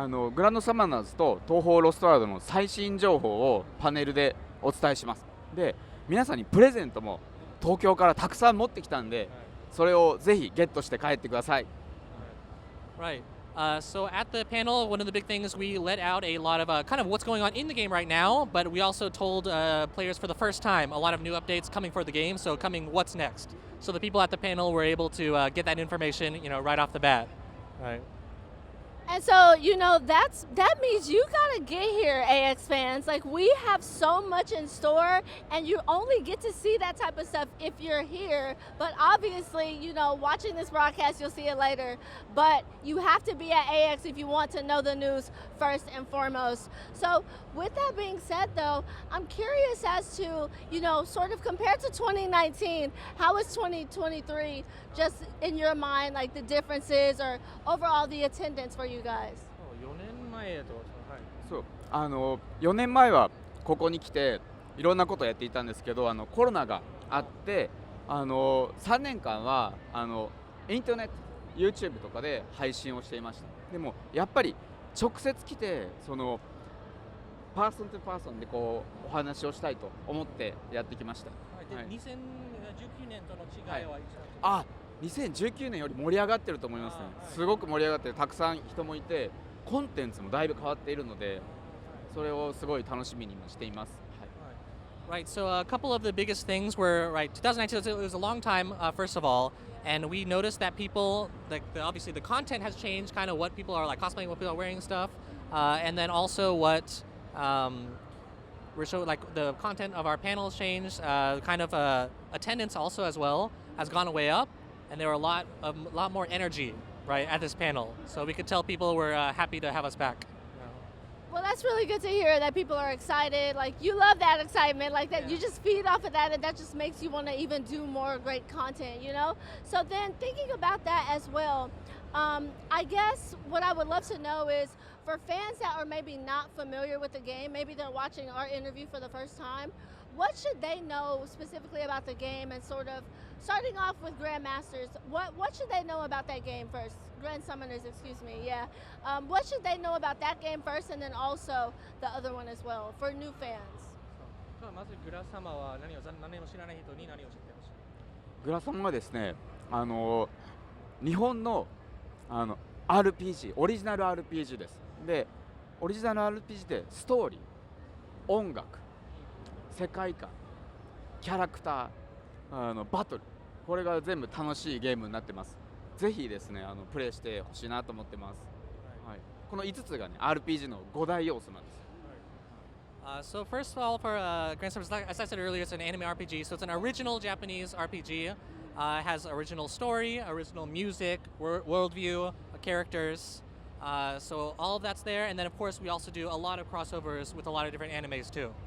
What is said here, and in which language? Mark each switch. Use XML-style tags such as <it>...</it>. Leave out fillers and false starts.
<ja>グランドサマナーズと東宝ロストワードの最新情報をパネルでお伝えします。で、皆さんにプレゼントも東京からたくさん持ってきたんで、それをぜひゲットして帰ってください。</ja> <en>Right. So at the panel, one of the big things we let out a lot of kind of what's going on in the game right now, but we also told players for the first time a lot of new updates coming for the game. So coming, what's next? So the people at the panel were able to get that information, you know, right off the bat. Right. And so, you know, that means you gotta get here, AX fans. Like, we have so much in store, and you only get to see that type of stuff if you're here. But obviously, you know, watching this broadcast, you'll see it later. But you have to be at AX if you want to know the news first and foremost. So with that being said, though, I'm curious as to, you know, sort of compared to 2019, how is 2023 just in your mind, like the differences or overall the attendance for you guys?</en> <ja>前と、はい。そう4年前はここに来ていろんなことをやっていたんですけどコロナがあって3年間はインターネット YouTube とかで配信をしていました。でもやっぱり直接来てパーソンとパーソンでこうお話をしたいと思ってやってきました。で、はい、 2019年との違いは、 2019年より盛り上がってると思いますね。すごく盛り上がってたくさん人もいてコンテンツもだいぶ変わっているのでそれをすごい楽しみにしています。</ja> <en>Right, so a couple of the biggest things were, right, 2019, it was a long time, first of all, and we noticed that people, obviously the content has changed, kind of what people are like cosplaying, what people are wearing stuff, and then also what we're showing, like the content of our panels changed, kind of attendance also as well has gone way up, and there were a lot more energy, right, at this panel, so we could tell people were happy to have us back. Well, that's really good to hear that people are excited. Like, you love that excitement, like that. Yeah. You just feed off of that, and that just makes you want to even do more great content, you know? So then thinking about that as well, I guess what I would love to know is for fans that are maybe not familiar with the game, maybe they're watching our interview for the first time, what should they know specifically about the game, and sort of starting off with Grandmasters, what should they know about that game first? Grand Summoners, excuse me, yeah. What should they know about that game first, and then also the other one as well, for new fans?</en> <ja>まずグラ様は何も知らない人に何を知ってほしい？グラ様はですね日本のRPG オリジナル RPG です。でオリジナル RPG でストーリー、音楽、世界観、キャラクター、バトル、これが全部楽しいゲームになってます。ぜひですねプレイしてほしいなと思ってます。はい、この5つがね RPG の5大要素なんです。</ja> <en>So first of all, for Grand Summoners, as I said earlier, it's an anime RPG. So it's an original Japanese RPG. It has original story, original music, worldview, characters. So all of that's there. And then, of course, we also do a lot of crossovers with a lot of different animes, too.</en>